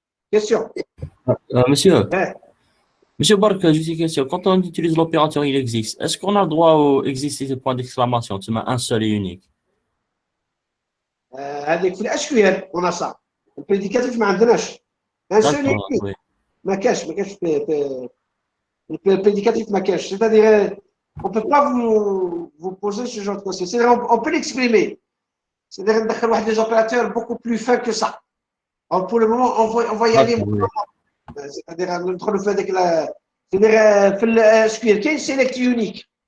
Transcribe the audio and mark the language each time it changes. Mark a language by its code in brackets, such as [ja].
[fr] Question? Monsieur, Ouais. Monsieur Bark, juste une question. Quand on utilise l'opérateur, il existe. Est-ce qu'on a le droit au exister ce point d'exclamation? Tu mets un seul et unique. هذيك في الاشكال on a ça. Le prédicatif ما عندناش. Un seul et unique. Oui. [ar] ما كاش le prédicatif ما كاش. [fr] C'est-à-dire, on ne peut pas vous poser ce genre de question. C'est-à-dire, on peut l'exprimer. C'est-à-dire, on a des opérateurs beaucoup plus fins que ça. Alors, pour le moment, on va y aller. C'est-à-dire, notre le fait que c'est-à-dire, في SQL كاين select unique.